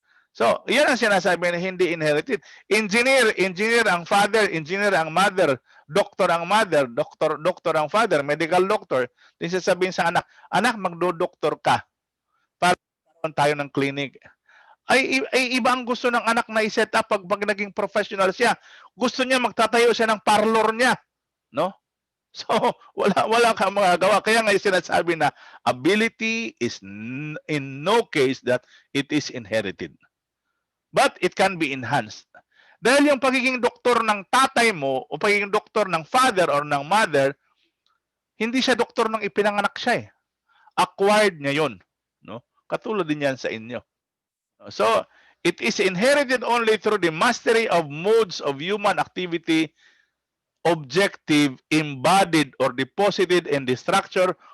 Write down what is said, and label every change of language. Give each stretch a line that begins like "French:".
Filipino: So, yan ang sinasabi na hindi inherited. Engineer ang father, engineer ang mother, doktor ang mother, doktor ang father, medical doctor. Then sasabihin sa anak, magdodoktor ka para tayo ng clinic. Ay iba ang gusto ng anak na i-set up pag naging professional siya. Gusto niya magtatayo siya ng parlor niya, no? So, wala kang magagawa. Kaya nga sinasabi na
English: ability is in no case that it is inherited. But it can be enhanced.
Filipino: Dahil yung pagiging doktor ng tatay mo o pagiging doktor ng father or ng mother, hindi siya doktor nang ipinanganak siya eh. Acquired niya yun. No? Katulad din yan sa inyo.
English: So, it is inherited only through the mastery of modes of human activity, objective, embodied, or deposited in the structure